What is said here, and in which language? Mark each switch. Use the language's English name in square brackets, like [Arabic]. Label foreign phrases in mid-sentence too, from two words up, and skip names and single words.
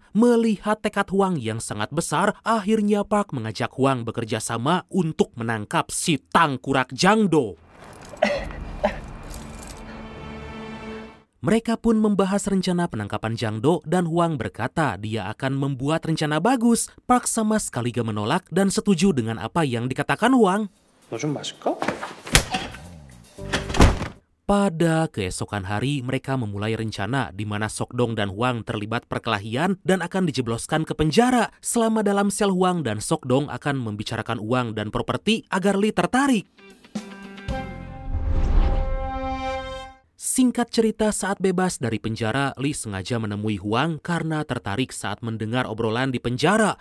[Indonesian] Melihat tekad Huang yang sangat besar, akhirnya Park mengajak Huang bekerja sama untuk menangkap si tangkurak Jang Do. Mereka pun membahas rencana penangkapan Jang Do dan Huang berkata dia akan membuat rencana bagus. Park sama sekali gak menolak dan setuju dengan apa yang dikatakan Huang. [Korean] 너 좀 마실까? [Indonesian] Pada keesokan hari, mereka memulai rencana di mana Sokdong dan Huang terlibat perkelahian dan akan dijebloskan ke penjara. Selama dalam sel, Huang dan Sokdong akan membicarakan uang dan properti agar Lee tertarik. Singkat cerita, saat bebas dari penjara, Lee sengaja menemui Huang karena tertarik saat mendengar obrolan di penjara.